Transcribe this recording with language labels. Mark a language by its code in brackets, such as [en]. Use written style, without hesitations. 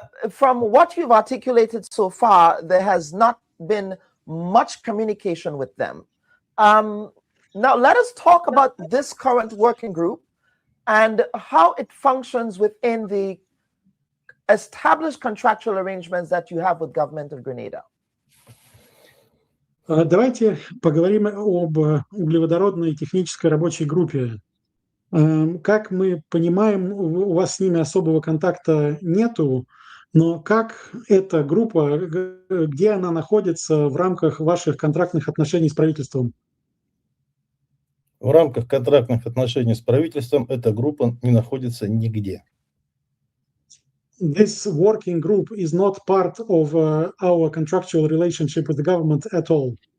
[en] From what you've articulated so far, there has not been much communication with them. Now, let us talk about this current working group and how it functions within the established contractual arrangements that you have with government of Grenada. [ru] Давайте поговорим об углеводородной технической рабочей группе. Как мы понимаем, у вас с ними особого контакта нету, но как эта группа, где она находится в рамках ваших контрактных отношений с правительством? В рамках контрактных отношений с правительством эта группа не находится нигде. [en] This working group is not part of our contractual relationship with the government at all.